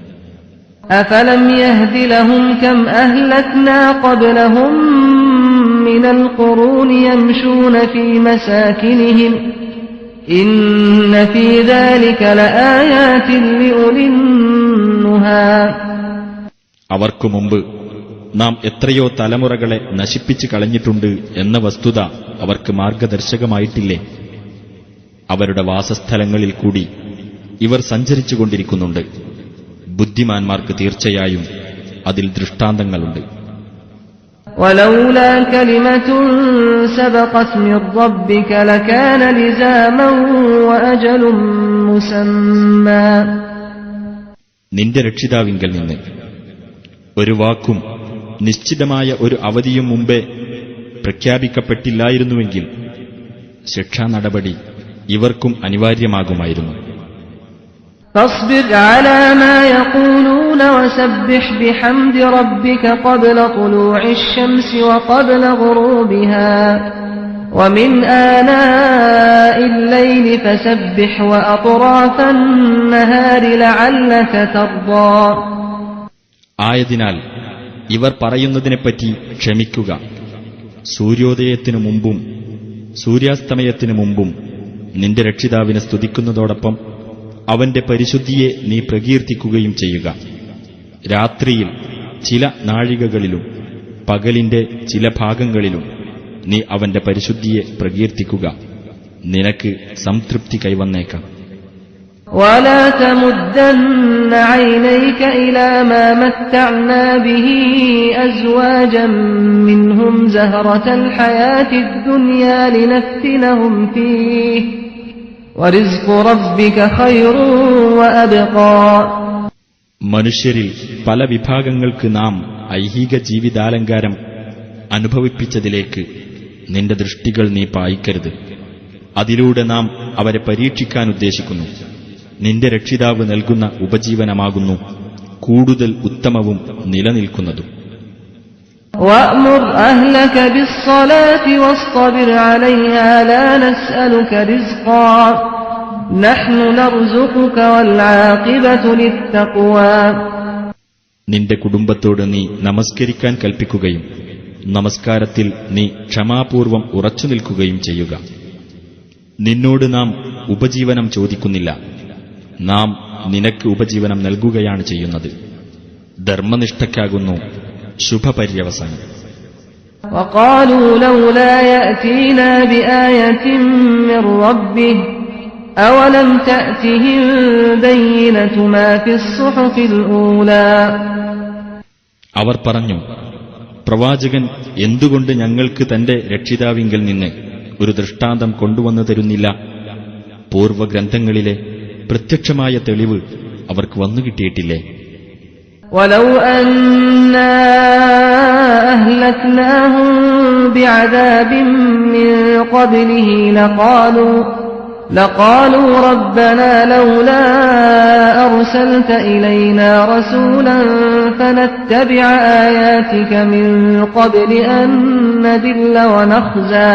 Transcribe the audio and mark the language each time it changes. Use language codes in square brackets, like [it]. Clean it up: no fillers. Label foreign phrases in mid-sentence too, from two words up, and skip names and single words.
[ar] أفلم يهد لهم كم أهلكنا قبلهم من القرون يمشون في مساكنهم إن في ذلك لآيات لأولي النهى. [ml] അവർക്കു മുമ്പ് നാം എത്രയോ തലമുറകളെ നശിപ്പിച്ചു കളഞ്ഞിട്ടുണ്ട് എന്ന വസ്തുത അവർക്ക് മാർഗദർശകമായിട്ടില്ലേ? അവരുടെ വാസസ്ഥലങ്ങളിൽ കൂടി ഇവർ സഞ്ചരിച്ചുകൊണ്ടിരിക്കുന്നുണ്ട്. ബുദ്ധിമാന്മാർക്ക് തീർച്ചയായും അതിൽ ദൃഷ്ടാന്തങ്ങളുണ്ട്. [ar] ولولا كلمة سبقت من ربك لكان لزاما وأجل مسمى. [ml] നിന്റെ രക്ഷിതാവിങ്കൽ നിന്ന് ഒരു വാക്കും നിശ്ചിതമായ ഒരു അവധിയും മുമ്പേ പ്രഖ്യാപിക്കപ്പെട്ടില്ലായിരുന്നുവെങ്കിൽ ശിക്ഷാ നടപടി ഇവർക്കും അനിവാര്യമാകുമായിരുന്നു. [ar] فاصبر على ما يقولون وسبح بحمد ربك قبل طلوع الشمس وقبل غروبها ومن آناء الليل فسبح وأطراف النهار لعلك ترضى. [ml] ആയതിനാൽ ഇവർ പറയുന്നതിനെപ്പറ്റി ക്ഷമിക്കുക. സൂര്യോദയത്തിനു മുമ്പും സൂര്യാസ്തമയത്തിനു മുമ്പും നിന്റെ രക്ഷിതാവിനെ സ്തുതിക്കുന്നതോടൊപ്പം അവന്റെ പരിശുദ്ധിയെ നീ പ്രകീർത്തിക്കുകയും ചെയ്യുക. രാത്രിയിൽ ചില നാഴികകളിലും പകലിന്റെ ചില ഭാഗങ്ങളിലും നീ അവന്റെ പരിശുദ്ധിയെ പ്രകീർത്തിക്കുക. നിനക്ക് സംതൃപ്തി കൈവന്നേക്കാം. [ar] ولا تمدن عينيك إلى ما متعنا به أزواجا منهم زهرة الحياة الدنيا لنفتنهم فيه ورزق ربك خير وأبقى. [ml] മനുഷ്യരിൽ പല വിഭാഗങ്ങൾക്ക് നാം ഐഹിക ജീവിതാലങ്കാരം അനുഭവിപ്പിച്ചതിലേക്ക് നിന്റെ ദൃഷ്ടികൾ നീ പായിക്കരുത്. അതിലൂടെ നാം അവരെ പരീക്ഷിക്കാൻ ഉദ്ദേശിക്കുന്നു. നിന്റെ രക്ഷിതാവ് നൽകുന്ന ഉപജീവനമാകുന്നു കൂടുതൽ ഉത്തമവും നിലനിൽക്കുന്നതും. [ar] وأمر أهلك بالصلاة واصطبر عليها لا نسألك رزقا نحن نرزقك والعاقبة للتقوى. [ml] നിന്റെ കുടുംബത്തോട് നീ നമസ്കരിക്കാൻ കൽപ്പിക്കുകയും നമസ്കാരത്തിൽ നീ ക്ഷമാപൂർവം ഉറച്ചു നിൽക്കുകയും ചെയ്യുക. നിന്നോട് നാം ഉപജീവനം ചോദിക്കുന്നില്ല, നാം നിനക്ക് ഉപജീവനം നൽകുകയാണ് ചെയ്യുന്നത്. ധർമ്മനിഷ്ഠയ്ക്കാകുന്നു ശുഭപര്യവസാനം. [ar] وقالوا لولا يأتينا بآية من ربه أولم تأتهم بينة ما في الصحف الأولى. [ml] അവർ പറഞ്ഞു, പ്രവാചകൻ എന്തുകൊണ്ട് ഞങ്ങൾക്ക് തന്റെ രക്ഷിതാവിങ്കിൽ നിന്ന് ഒരു ദൃഷ്ടാന്തം കൊണ്ടുവന്നു തരുന്നില്ല? പൂർവഗ്രന്ഥങ്ങളിലെ പ്രത്യക്ഷമായ തെളിവ് അവർക്ക് വന്നുകിട്ടിയിട്ടില്ലേ? [ar] ولو أنا أهلكناهم بعذاب من قبله لقالوا ربنا لولا أرسلت إلينا رسولا فنتبع آياتك من قبل أن نذل ونخزى.